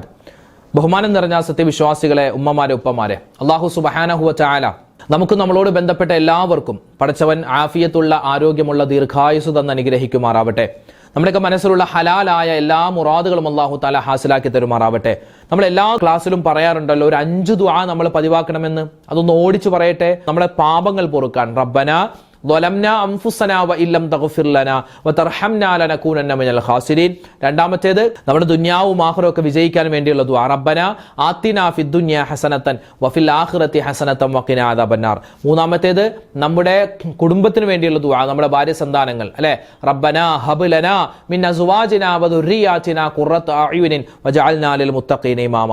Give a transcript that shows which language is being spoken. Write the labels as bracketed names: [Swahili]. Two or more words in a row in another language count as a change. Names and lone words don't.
[Malayalam] ബഹുമാനം നിറഞ്ഞ സത്യവിശ്വാസികളെ, ഉമ്മമാരെ, ഉപ്പമാരെ, [Arabic] الله سبحانه وتعالى [Malayalam] നമുക്ക് നമ്മളോട് ബന്ധപ്പെട്ട എല്ലാവർക്കും പടച്ചവൻ ആഫിയത്തുള്ള ആരോഗ്യമുള്ള ദീർഘായുസ് തന്ന് അനുഗ്രഹിക്കുമാറാവട്ടെ. നമ്മുടെയൊക്കെ മനസ്സിലുള്ള ഹലാലായ എല്ലാ മുറാദുകളും [Arabic] الله تعالى [Malayalam] ഹാസിലാക്കി തരുമാറാവട്ടെ. നമ്മൾ എല്ലാ ക്ലാസ്സിലും പറയാറുണ്ടല്ലോ, ഒരു 5 ദുആ നമ്മൾ പതിവാക്കണമെന്ന്. അതൊന്ന് ഓടിച്ചു പറയട്ടെ. നമ്മുടെ പാപങ്ങൾ പൊറുക്കാൻ [Arabic] റബ്ബന ظلمنا أنفسنا وإن لم تغفر لنا وترحمنا لنكونن من الخاسرين. [Malayalam] രണ്ടാമത്തേത് നമ്മുടെ ദുനിയാവും ആഖിറവും ഒക്കെ വിജയിക്കാൻ വേണ്ടിയുള്ള ദുആ [Arabic] ربنا آتنا في الدنيا حسنة وفي الآخرة حسنة وقنا عذاب النار. [Malayalam] മൂന്നാമത്തേത് നമ്മുടെ കുടുംബത്തിന് വേണ്ടിയുള്ള ദുആ, നമ്മുടെ ഭാര്യ സന്താനങ്ങൾ, അല്ലേ? [Arabic] ربنا هب لنا من أزواجنا وذرياتنا قرة أعين واجعلنا للمتقين إماما.